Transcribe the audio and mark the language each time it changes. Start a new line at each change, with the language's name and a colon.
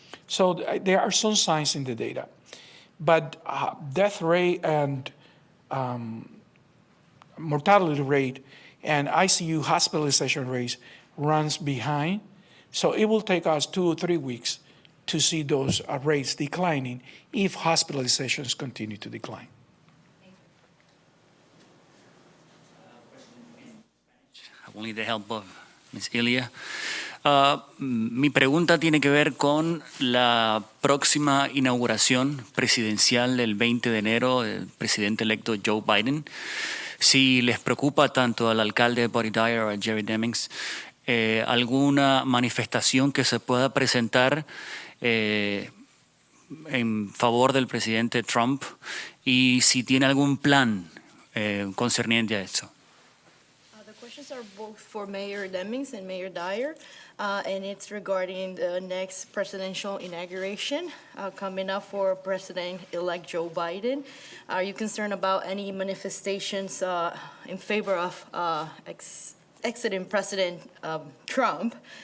English: So there are some signs in the data, but death rate and mortality rate and ICU hospitalization rates runs behind. So it will take us 2 or 3 weeks to see those rates declining if hospitalizations continue to decline. I will need the help of Ms. Ilia.
Spanish: Mi pregunta tiene que ver con la próxima inauguración presidencial del 20 de enero del presidente electo Joe Biden. Si les preocupa tanto al alcalde Buddy Dyer o a Jerry Demings alguna manifestación que se pueda presentar en favor del presidente Trump y si tiene algún plan concerniente a eso.
English: The questions are both for Mayor Demings and Mayor Dyer, and it's regarding the next presidential inauguration coming up for President-elect Joe Biden. Are you concerned about any manifestations in favor of exiting President Trump?